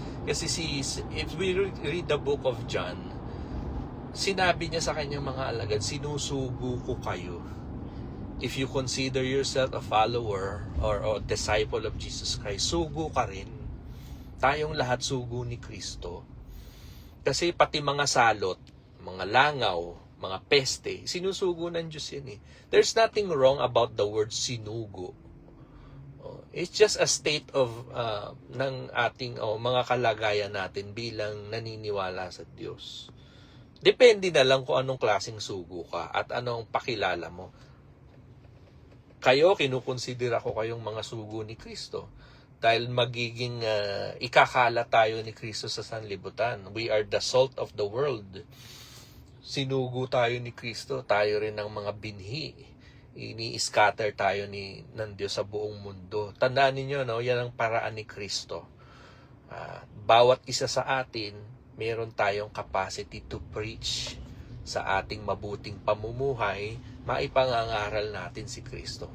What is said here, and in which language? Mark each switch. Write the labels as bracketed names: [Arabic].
[Filipino] Kasi [English] if we read the book of John, [Filipino] sinabi niya sa kanyang mga alagad, sinusugo ko kayo. [English] If you consider yourself a follower or a disciple of Jesus Christ, [Filipino] sugo ka rin. Tayong lahat sugo ni Kristo. Kasi pati mga salot, mga langaw, mga peste, sinusugo ng Diyos yan eh. [English] There's nothing wrong about the word sinugo. It's just a state of [Filipino] ng ating mga kalagayan natin bilang naniniwala sa Diyos. Depende na lang kung anong klaseng sugo ka at anong pakilala mo. Kayo, kinukonsidera ko kayong mga sugo ni Kristo. Dahil magiging ikakala tayo ni Kristo sa sanlibutan. [English] We are the salt of the world. [Filipino] Sinugo tayo ni Kristo, tayo rin ng mga binhi. Ini-scatter tayo ng Diyos sa buong mundo. Tandaan niyo, yan ang paraan ni Kristo. Bawat isa sa atin, meron tayong [English] capacity to preach [Filipino] sa ating mabuting pamumuhay, maipangangaral natin si Kristo.